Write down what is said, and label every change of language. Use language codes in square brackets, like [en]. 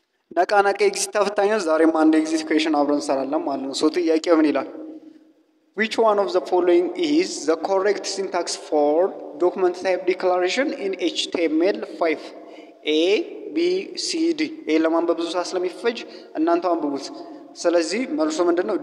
[am] ነቃ ነቃ ኤግዚት ተፈታኞች ዛሬም አንድ ኤግዚት ኩዌሽን አብረን እንሰራለን ማለት ነው። ሶ ጥያቄው ምን ይላል? [en] Which one of the following is the correct syntax for document type declaration in HTML5? [am] A B C D ኤ ለማንበብ ብዙ ሰዓት ስለሚፈጅ እናንተ አንብቡት። ስለዚህ መልሱ ምንድነው?